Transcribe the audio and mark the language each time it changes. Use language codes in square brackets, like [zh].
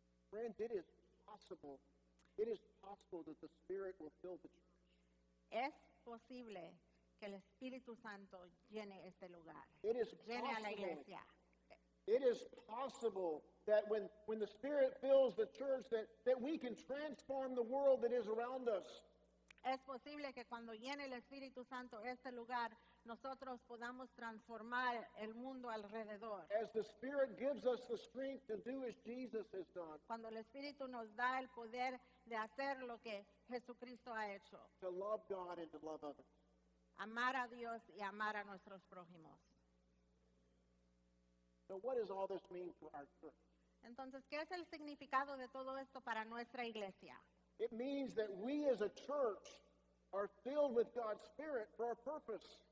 [en] Friends, it is possible. It is possible that the Spirit will fill the church. [es] Es posible que el Espíritu Santo llene este lugar, [en] It is [es] llene a la [en] possible. [es] iglesia. [en] It is possible that when the Spirit fills the church, that we can transform the world that is around us. [es] Es posible que cuando llene el Espíritu Santo este lugar, nosotros podamos transformar el mundo alrededor. [en] As the Spirit gives us the strength to do as Jesus has done, [es] Cuando el Espíritu nos da el poder de hacer lo que Jesucristo ha hecho, [en] to love God and to love others. [es] amar a Dios y amar a nuestros prójimos. [en] So what does all this mean for our church? [es] Entonces, ¿qué es el significado de todo esto para nuestra iglesia? [en] It means that we as a church are filled with God's Spirit for our purpose.